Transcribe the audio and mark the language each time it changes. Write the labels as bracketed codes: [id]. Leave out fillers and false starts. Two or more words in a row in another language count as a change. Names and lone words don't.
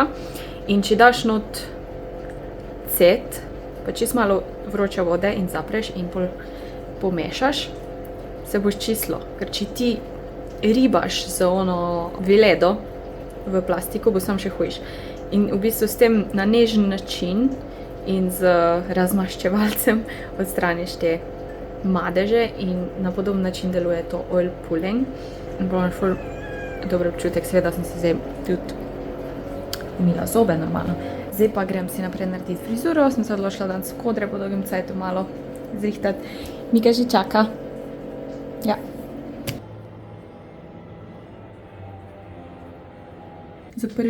[sl] In če daš not cet, pa čist malo vroče vode in zapreš in pol pomešaš, se boš čistilo. Ker če ti ribaš z ono viledo v plastiko, bo sam še hujš. In v bistvu s tem na nežen način in z razmaščevalcem odstraniš te madeže in na podoben način deluje to [en] oil pulling. [sl] In prav ful dober občutek, seveda sem si zdaj tudi umila zobe normalno. Zdaj pa grem si naprej narediti frizuro, sem se odločila danes kodre po dolgem cajtu malo zrihtati. Mika že čaka. Ja. Za 1.